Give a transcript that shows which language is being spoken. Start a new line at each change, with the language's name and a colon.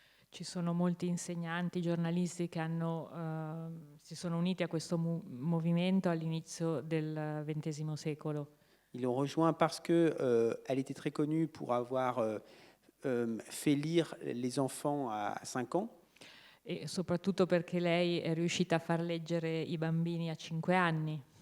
Italian: Ci sono molti insegnanti, giornalisti che si sono uniti a questo movimento all'inizio del XX secolo.
French: Ils l'ont rejoint parce que elle était très connue pour avoir fait lire les enfants à 5 ans.
Italian: E soprattutto perché lei è riuscita a far leggere i bambini a 5 anni.